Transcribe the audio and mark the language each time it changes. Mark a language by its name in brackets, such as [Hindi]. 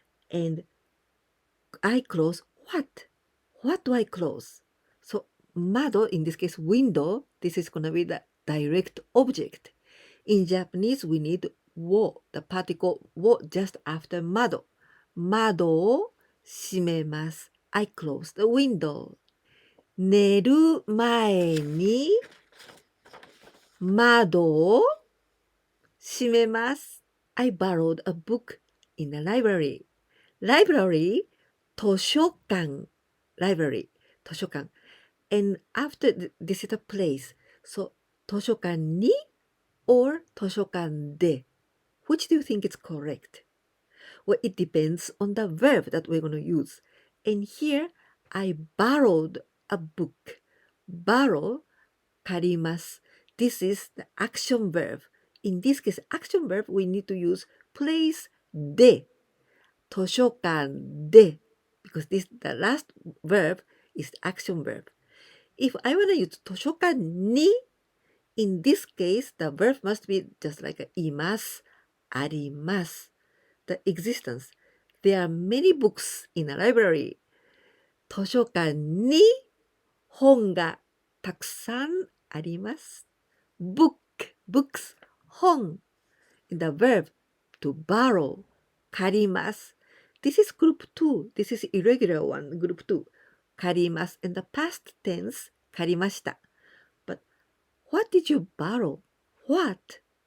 [English] And I close what? What do I close? So 窓 in this case window, this is going to be the direct object. In Japanese we need を the particle を just after 窓。 [Japanese] 窓を閉めます。 [English] I close the window. [Japanese] 寝る前に窓を閉めます。 [English] I borrowed a book in the library. Library, 図書館。Library, 図書館。 And after this is a place. So, 図書館に or 図書館で. Which do you think is correct? Well, it depends on the verb that we're going to use. And here, I borrowed a book. Borrow, 借ります。 This is the action verb. In this case, action verb, we need to use place で。図書館で。Because this, the last verb is the action verb. If I want to use 図書館に, in this case, the verb must be just like [Japanese] います、あります。 [English] The existence. There are many books in a library. [Japanese] 図書館に本がたくさんあります。 [English] book, books, 本. The verb to borrow, 借ります。 This is group 2. This is irregular one, group 2. [Japanese] 借ります。 [English] In the past tense, [Japanese] 借りました。 [English] But what did you borrow? What?